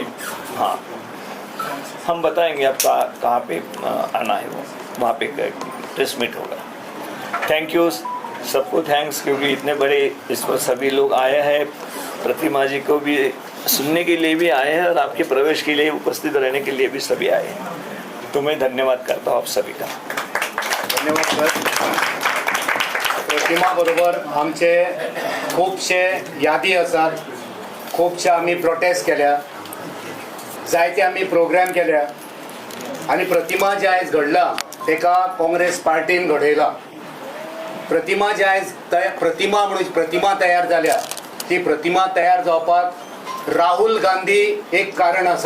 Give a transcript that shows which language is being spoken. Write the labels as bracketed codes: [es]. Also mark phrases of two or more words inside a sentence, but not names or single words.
[hi] हाँ हम बताएंगे आप कहाँ पे आना है, वो वहाँ पे [en] press meet [hi] होगा। [en] thank you [hi] सबको, थैंक्स, क्योंकि इतने बड़े इस पर सभी लोग आए हैं। प्रतिमा जी को भी सुनने के लिए भी आए हैं और आपके प्रवेश के लिए उपस्थित रहने के लिए भी सभी आए हैं। तो मैं धन्यवाद करता हूँ आप सभी का। धन्यवाद सर. [kok] प्रतिमा बरोबर आमचे खूबशे यादी आसात, खूबशे आमी प्रोटेस्ट केल्या, जायते आमी प्रोग्राम केल्या, आनी प्रतिमा जे आयज घडला तेका काँग्रेस पार्टीन घडयला. प्रतिमा जे आयज प्रतिमा म्हणून प्रतिमा तयार जाल्या, ती प्रतिमा तयार जावपाक राहुल गांधी एक कारण आसा.